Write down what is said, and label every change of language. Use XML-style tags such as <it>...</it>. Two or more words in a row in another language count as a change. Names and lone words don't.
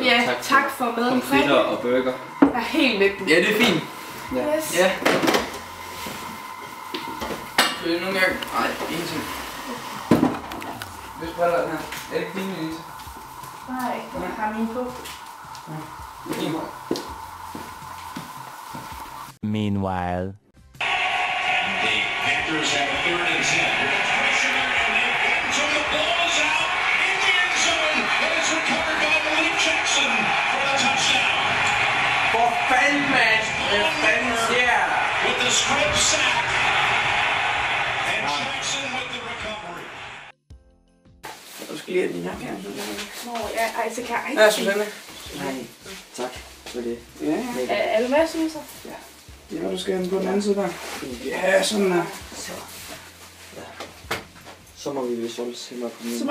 <da>Ja, og tak for mad. pomfritter og burger. Jeg er helt med den. Ja, det er fint. Ja. Yes. Ja. Vil du nogle gange? Nej, ingenting. Hvis briller den her. Er det ikke fint, Elise? Nej, jeg har min på.</da> <en>Meanwhile. The Panthers have a 3rd and 10. Pressure and so the ball is out in the end zone. And it's recovered by Malik Jackson for the touchdown.</en> <da>For fanden, mand! Hvad fanden sker?</da> <en>With the strip sack. And Jackson with the recovery.</en> <da>Du skal lige have din her. Nå, ja, ej, så kan jeg ikke. Ja, Susanne. Nej, tak for det. Ja. Er du med, synes jeg? Ja. Ja, du skal have den på den anden side der. Ja, sådan der. Så må vi vist holde hellere komme hjem.</da>